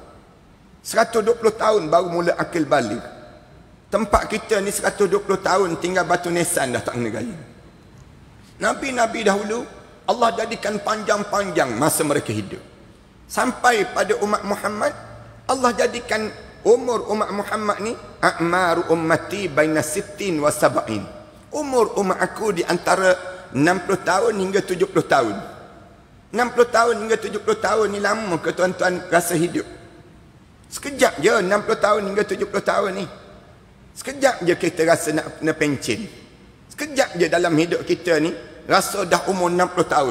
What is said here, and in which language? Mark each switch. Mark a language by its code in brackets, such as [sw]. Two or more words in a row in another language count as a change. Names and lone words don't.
[ms] 120 tahun baru mula akil balik. Tempat kita ni 120 tahun tinggal batu nisan dah tak kena gaya. Nabi-Nabi dahulu Allah jadikan panjang-panjang masa mereka hidup. Sampai pada umat Muhammad, Allah jadikan umur umat Muhammad ni [ar] أعمار أمتي بين 60 و 70. [ms] Umur umat aku di antara 60 tahun hingga 70 tahun. 60 tahun hingga 70 tahun ni lama ke tuan-tuan rasa hidup? Sekejap je 60 tahun hingga 70 tahun ni. Sekejap je kita rasa nak pencen. Sekejap je dalam hidup kita ni rasa dah umur 60 tahun.